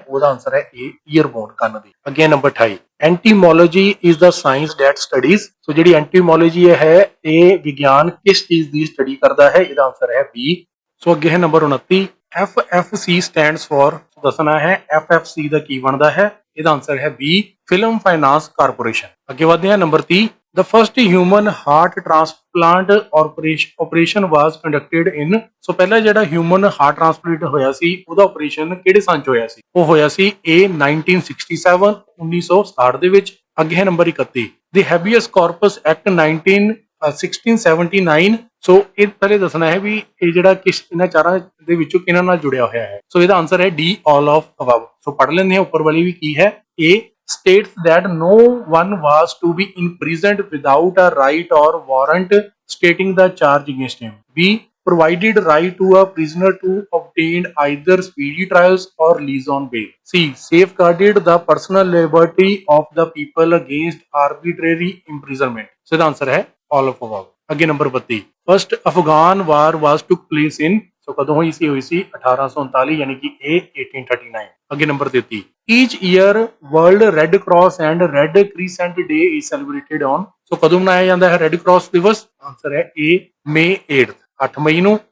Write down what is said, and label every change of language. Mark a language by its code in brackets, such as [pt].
[pa] ਉਹਦਾ ਆਨਸਰ ਹੈ ਏ, year bone, ਕੰਨ ਦੀ। ਅੱਗੇ number 28, [en] Entomology is the science that studies. [pa] ਸੋ ਜਿਹੜੀ ਐਂਟੀਮੋਲੋਜੀ ਹੈ ਇਹ ਵਿਗਿਆਨ ਕਿਸ ਚੀਜ਼ ਦੀ ਸਟੱਡੀ ਕਰਦਾ ਹੈ? ਇਹਦਾ ਆਨਸਰ ਹੈ ਬੀ। ਸੋ ਅੱਗੇ ਹੈ ਨੰਬਰ 29, FFC [en] Stands for. [pa] ਦੱਸਣਾ ਹੈ FFC ਦਾ ਕੀ ਬਣਦਾ ਹੈ? ਇਹਦਾ ਆਨਸਰ ਹੈ ਬੀ, ਫਿਲਮ ਫਾਈਨਾਂਸ ਕਾਰਪੋਰੇਸ਼ਨ। ਅੱਗੇ ਵਧਦੇ ਹਾਂ number [en] 30, The first human heart transplant operation was conducted in। [pa] ਸੋ ਪਹਿਲਾ ਜਿਹੜਾ ਹਿਊਮਨ ਹਾਰਟ ਟ੍ਰਾਂਸਪਲਾਂਟ ਹੋਇਆ ਸੀ ਉਹਦਾ ਆਪਰੇਸ਼ਨ ਕਿਹੜੇ ਸਾਲ ਚ ਹੋਇਆ ਸੀ? ਉਹ ਹੋਇਆ ਸੀ A 1967, 1967 ਦੇ ਵਿੱਚ। ਅੱਗੇ ਹੈ number 31, The Habeas Corpus Act 1679। ਸੋ ਇਹ ਪਹਿਲੇ ਦੱਸਣਾ ਹੈ ਵੀ ਇਹ ਜਿਹੜਾ ਕਿਸ ਇਹਨਾਂ ਚਾਰਾਂ ਦੇ ਵਿੱਚੋਂ ਕਿਹਨਾਂ ਨਾਲ ਜੁੜਿਆ ਹੋਇਆ ਹੈ। ਸੋ ਇਹਦਾ ਆਨਸਰ ਹੈ ਡੀ, [en] All of above. [pa] ਸੋ ਪੜ੍ਹ ਲੈਂਦੇ ਹਾਂ ਉੱਪਰ ਵਾਲੀ ਵੀ ਕੀ ਹੈ। [en] A states that no one was to be imprisoned without a right or warrant stating the charge against him. B provided right to a prisoner to obtain either speedy trials or release on bail. C safeguarded the personal liberty of the people against arbitrary imprisonment. So the answer है all of above. [pa] ਅੱਗੇ number 32, [en] First Afghan war was took place in. [pa] ਸੋ ਕਦੋਂ ਹੋਈ ਸੀ? [en] 1839, [pa] ਯਾਨੀ ਕਿ A 1839। ਅੱਗੇ number 33, [en] Each year World Red Cross and Red Crescent Day is celebrated on. [pa] ਸੋ ਕਦੋਂ ਮਨਾਇਆ ਜਾਂਦਾ ਹੈ ਰੈੱਡ ਕਰਾਸ ਦਿਵਸ? ਆਨਸਰ ਹੈ A, May 8, 8 ਮਈ ਨੂੰ।